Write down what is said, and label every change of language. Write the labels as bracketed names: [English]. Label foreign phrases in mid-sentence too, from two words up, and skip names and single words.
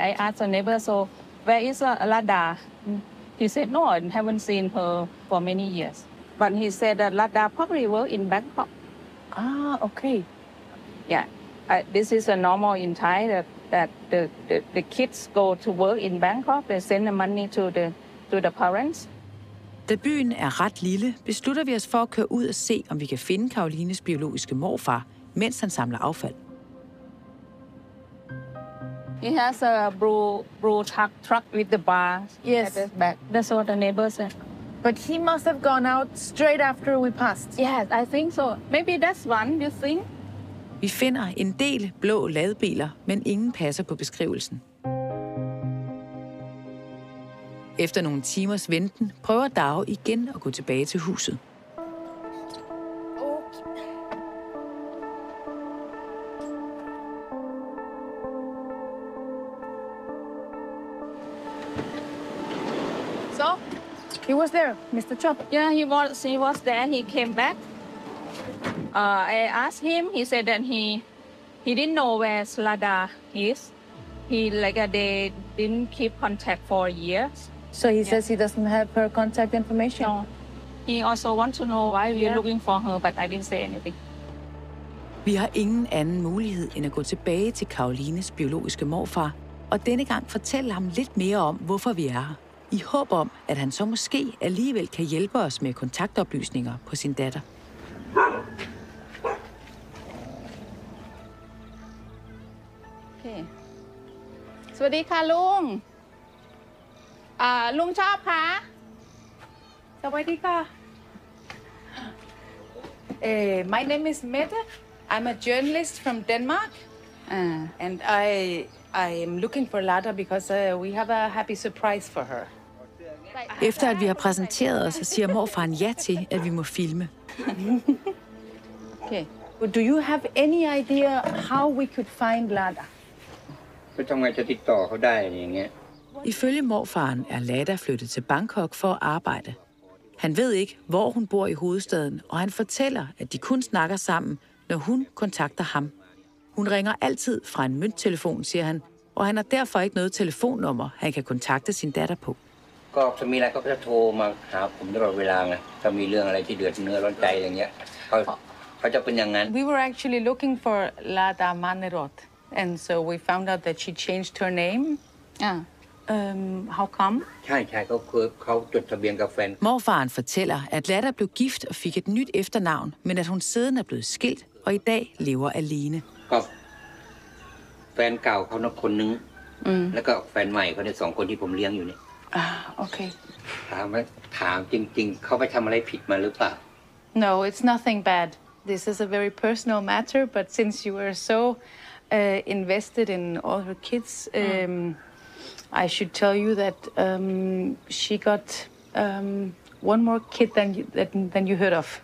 [English] I asked the neighbor, so where is Lada? He said, no, I haven't seen her for many years. But he said that Lada probably work in Bangkok. Okay. Yeah, this is a normal in Thai that the kids go to work in Bangkok. They send the money to the parents. [Danish] Da byen er ret lille, beslutter vi os for at køre ud og se, om vi kan finde Karolines biologiske morfar, mens han samler affald. [English] He has a blue truck with the bar Yes. at the back. That's what the neighbor said. But he must have gone out straight after we passed. Yes, I think so. Maybe that's one, you think? [Danish] Vi finder en del blå ladebiler, men ingen passer på beskrivelsen. Efter nogle timers venten prøver Dao igen at gå tilbage til huset. [English] So, he was there, Mr. Chop. Yeah, he was there. He came back. I asked him. He said that he didn't know where Lada is. They didn't keep contact for years. So he says he doesn't have her contact information? No. He also wants to know why we're looking for her, but I didn't say anything. [Danish] Vi har ingen anden mulighed end at gå tilbage til Karolines biologiske morfar, og denne gang fortælle ham lidt mere om, hvorfor vi er her. I håb om, at han så måske alligevel kan hjælpe os med kontaktoplysninger på sin datter. Okay. [Thai] สวัสดีค่ะลุงลุงชอบคะสวัสดีค่ะ [English] My name is Mette. I'm a journalist from Denmark. And I am looking for Lada because we have a happy surprise for her. [Danish] Efter at vi har præsenteret os, siger morfaren ja til, at vi må filme. [English] Okay. Do you have any idea how we could find Lada? [Danish] Ifølge morfaren er Lada flyttet til Bangkok for at arbejde. Han ved ikke, hvor hun bor i hovedstaden, og han fortæller, at de kun snakker sammen, når hun kontakter ham. Hun ringer altid fra en mønttelefon, siger han, og han har derfor ikke noget telefonnummer, han kan kontakte sin datter på. [English] We were actually looking for Lada Manerot, and so we found out that she changed her name. How come? [Danish] Morfaren fortæller, at Lada blev gift og fik et nyt efternavn, men at hun siden er blevet skilt og i dag lever alene. [English] Okay. No, it's nothing bad. This is a very personal matter, but since you were so invested in all her kids, I should tell you that she got one more kid than you heard of.